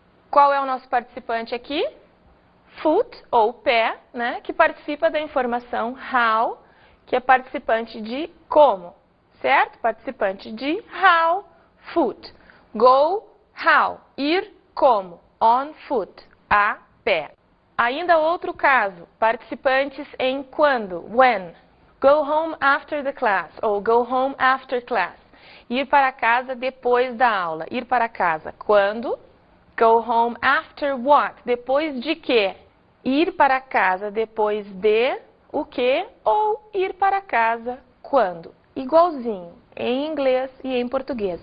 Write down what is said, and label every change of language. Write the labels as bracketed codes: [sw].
[pt] Qual é o nosso participante aqui? Foot, ou pé, né, que participa da informação how, que é participante de como, certo? Participante de how, foot. Go, how, ir como, [en] on foot, [pt] a pé. Ainda outro caso, participantes em quando, when. [en] Go home after the class, ou go home after class. [pt] Ir para casa depois da aula. Ir para casa quando? [en] Go home after what? [pt] Depois de quê? Ir para casa depois de o quê? Ou ir para casa quando? Igualzinho, em inglês e em português.